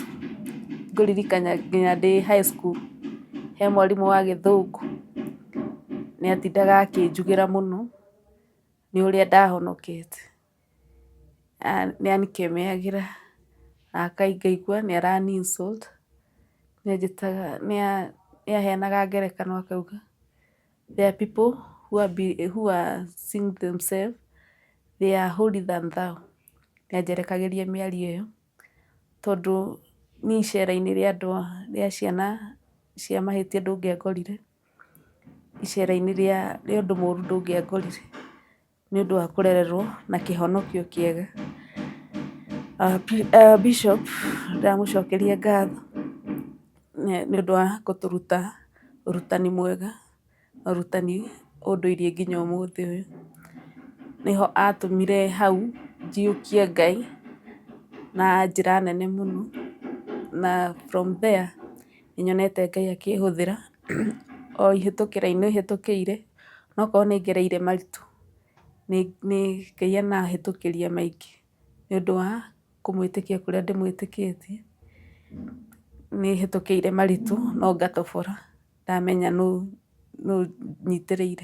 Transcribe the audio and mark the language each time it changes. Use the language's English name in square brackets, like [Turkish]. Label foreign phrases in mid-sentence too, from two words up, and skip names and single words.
[Kikuyu] Ngũririkana nginya ndĩ [English] high school, [Kikuyu] he mwarimũ wa Gĩthũngũ nĩ atindaga akĩnjugĩra mũno nĩ ũrĩa ndahonokete. Nĩ anikemeagĩra na ngaigua nĩ arani insult. Nĩ aheanaga ngerekano akauga, [English] there are people who are seeing themselves they are holier than thou. [Kikuyu] Nĩ anjerekagĩria mĩario ĩyo, tondũ niĩ icera-inĩ rĩa ciana cia mahĩtia ndũngĩangorire, icera-inĩ rĩa ũndũ mũru ndũngĩangorire, nĩ ũndũ wa kũrererwo na kĩhonokio kĩega. Bishop ndamũcokeria ngatho nĩ ũndũ wa gũtũruta ũrutani mwega, ũrutani ũndũirie nginya ũmũthĩ ũyũ. Nĩho atũmire hau njiyũkie Ngai na njĩra nene mũno, na [English] from there [Kikuyu] nĩ nyonete Ngai akĩhũthĩra o ihĩtũkĩra-inĩ hĩtũkĩire, nokorwo nĩ ngereire maritũ, nĩ Ngai anahĩtũkĩria maingĩ nĩ ũndũ wa kũmwĩtĩkia kũrĩa ndĩmwĩtĩkĩtie. Nĩ hĩtũkĩire maritũ no ngatobora, ndamenya nũ nyitĩrĩire.